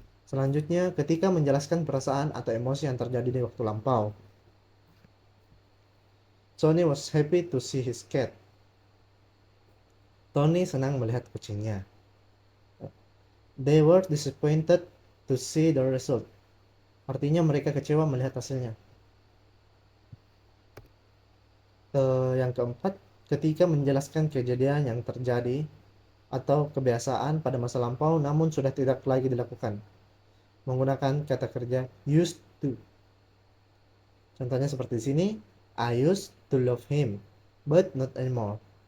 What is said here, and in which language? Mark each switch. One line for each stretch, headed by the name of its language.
Indonesian: Selanjutnya, ketika menjelaskan perasaan atau emosi yang terjadi di waktu lampau.
English: Tony was happy to see his cat.
Indonesian: Tony senang melihat kucingnya.
English: They were disappointed to see the result.
Indonesian: Artinya mereka kecewa melihat hasilnya. Yang keempat, ketika menjelaskan kejadian yang terjadi atau kebiasaan pada masa lampau namun sudah tidak lagi dilakukan. Menggunakan kata kerja used to. Contohnya seperti di sini,
English: I used to love him, but not anymore.